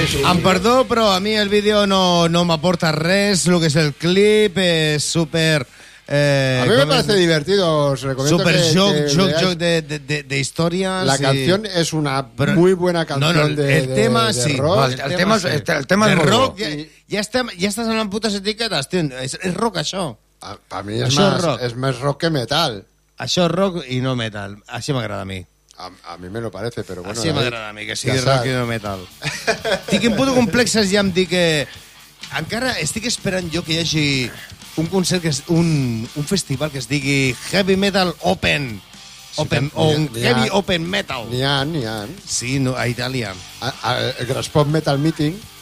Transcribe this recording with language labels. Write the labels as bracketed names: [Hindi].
[Catalan] Em perdó, però a mi el vídeo no m'aporta res. [Spanish] Lo que es el clip es súper... A mí me parece divertido, os recomiendo. Super joke de historias. La canción es una muy buena canción. El tema es rock. Ya estás hablando putas etiquetas, tío. Es rock, eso. Para mí es más rock que metal. Eso es rock y no metal. Así me agrada a mí. A mí me lo parece, pero bueno. Así me agrada a mí, [Catalan] que sigui [Spanish] rock y no metal. [Catalan] Tinc un puto complexes ja amb dir que... Encara estic esperant jo que hi hagi... un concert que és un festival que es digui Heavy Metal Open. Heavy Open Metal. N'hi ha. Sí, no, a Itàlia. El Graspop Metal Meeting.